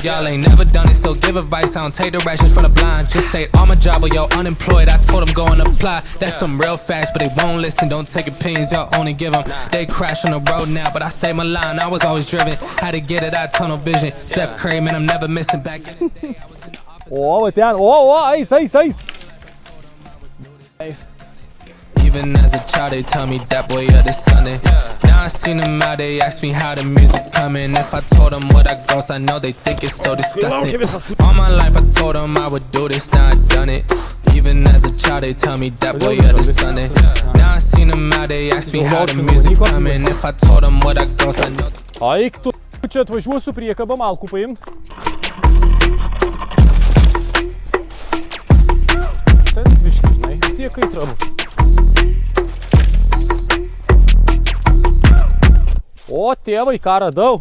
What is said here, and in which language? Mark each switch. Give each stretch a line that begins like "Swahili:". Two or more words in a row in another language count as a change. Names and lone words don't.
English: Y'all ain't never done it, still give advice, I don't take directions from the blind. Just stayed on my job or y'all unemployed, I told them go and apply. That's some real facts, but they won't listen, don't take opinions, y'all only give them. They crash on the road now, but I stay my line, I was always driven. Had to get it out, tunnel vision. Steph Curry, man, I'm never missing. Back in the day, I was in the office.
Lithuanian: O, ten, o, eis.
English: Even as a child, they tell me that boy of the Sunday. Now I seen them out, they ask me how the music coming. If I told them what I gross, I know they think it's so disgusting. All my life I told them I would do this, now I done it. Even as a child, they tell me that boy of the Sunday. Now I seen them out, they ask me how the music coming. If I told them what I gross, I know.
Lithuanian: Aik, tu čia atvažiuosiu priekabą malkų paimt. Ten biški, žinai, tiek kaip rabu. O, tėvai, ką radau?